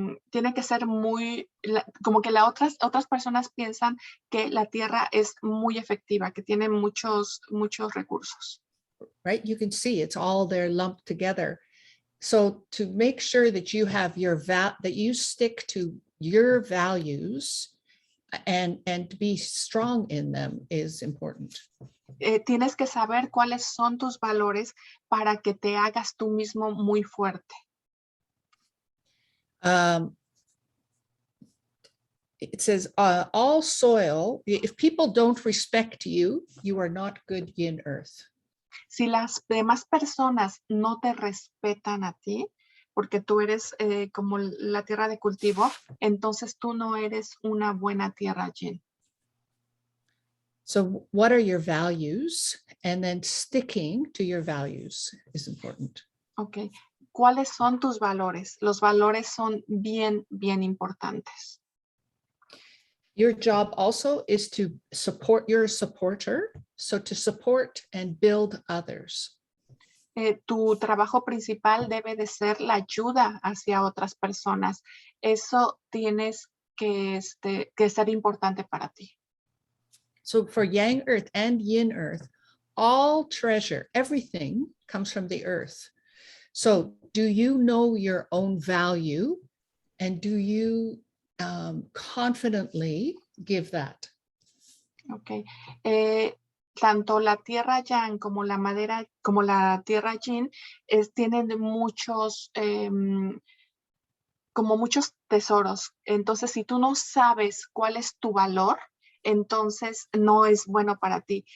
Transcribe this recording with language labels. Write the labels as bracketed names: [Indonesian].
[Spanish] Tiene que ser muy, como que otras personas piensan que la tierra es muy efectiva, que tiene muchos recursos. [English] Right? You can see it's all there lumped together. So to make sure that you have that you stick to your values and to be strong in them is important. [Spanish] Tienes que saber cuáles son tus valores para que te hagas tú mismo muy fuerte. [English] It says all soil, if people don't respect you, you are not good yin earth. [Spanish] Si las demás personas no te respetan a ti, porque tú eres como la tierra de cultivo, entonces tú no eres una buena tierra yin. [English] So what are your values? And then sticking to your values is important. [Spanish] Ok. ¿Cuáles son tus valores? Los valores son bien, bien importantes. [English] Your job also is to support your supporter. So to support and build others. [Spanish] Tu trabajo principal debe de ser la ayuda hacia otras personas. Eso tienes que ser importante para ti. [English] So for Yang Earth and Yin Earth, all treasure, everything comes from the earth. So do you know your own value, and do you confidently give that? Ok. [Spanish] Tanto la tierra yang como la madera, como la tierra yin, tienen muchos, como muchos tesoros. Entonces, si tú no sabes cuál es tu valor, entonces no es bueno para ti.